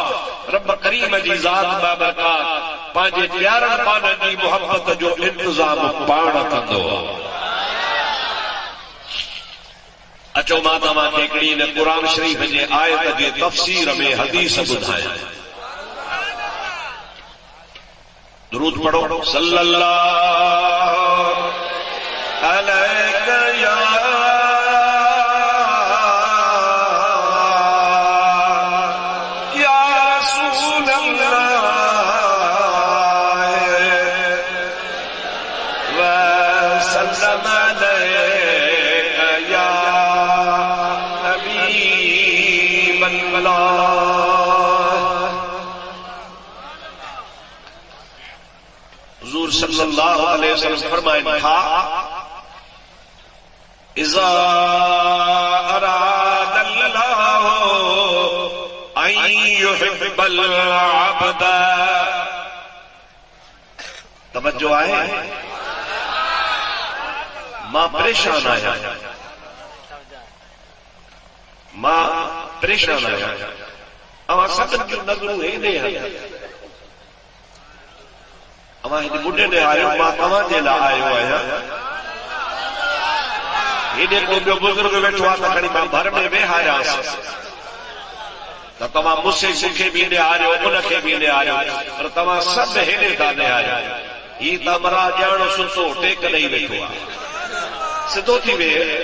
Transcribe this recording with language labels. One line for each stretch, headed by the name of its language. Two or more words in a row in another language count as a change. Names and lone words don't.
Sindhi: रब करीम जी ज़ात बाबरकात पंहिंजे प्यारनि पाननि जी मोहबत जो इंतज़ाम पाण कंदो आहे। अचो मां तव्हांखे हिकिड़ी हिन क़ुर शरीफ़ जे आयत जे तफ़सीर में हदीस ॿुधायां। दुरूद पढ़ो
Arabic: صلى الله عليه يا رسول الله وسلم عليك يا حبيب الله. हुजूर صلى الله عليه وسلم
Sindhi: फरमाया था,
Arabic: إذا أراد الله أن يحب العبد,
Sindhi: तवज्जो आहे, मां परेशान आहियां, मां परेशान आहियां, अवां सभिनि जूं नज़रूं हेॾे आहिनि, अवां हिन बुढ़े ने आयो, मां तव्हांजे लाइ आयो आहियां। हेॾे को ॿियो बुज़ुर्ग वेठो आहे त खणी मां भर में वेहारियांसि त तव्हां मूंखे बि निहारियो, उनखे बि निहारियो, पर तव्हां सभु हेॾे था निहारियो। ही त मरा ॼाण सुसो टेक ॾेई वेठो आहे, सिधो थी वेह।